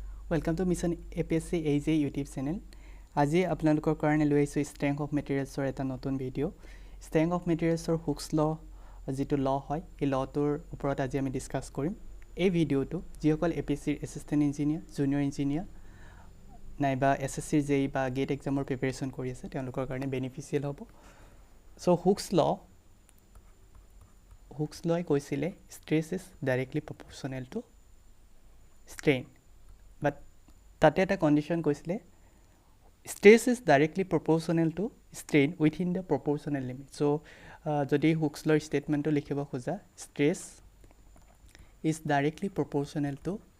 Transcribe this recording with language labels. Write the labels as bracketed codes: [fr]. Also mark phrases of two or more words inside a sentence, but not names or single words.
[en] Welcome to Mission APSC AE YouTube channel. [as] আজি আপোনালোকৰ কাৰণে লৈ আহিছো [en] strength of materials [as] ৰ এটা নতুন ভিডিও [en] strength of materials [as] ৰ Hooke's law যেটো ল হয় এই লটোৰ ওপৰত আজি আমি ডিসকাস কৰিম এই ভিডিওটো যিসকল APSC [en] assistant engineer junior engineer [as] নাইবা SSC JEE বা গেট এক্সামৰ প্ৰিপাৰেচন কৰি আছে তেওঁলোকৰ কাৰণে বেনিফিচিয়েল হ'ব সো Hooke's [en] law কৈছিলে stress is directly proportional to strain but [as] তাতে এটা [en] condition koisile stress is directly proportional to strain within the proportional limit so jodi Hooke's law statement to [as] লিখিব খোজা [en] stress is directly proportional to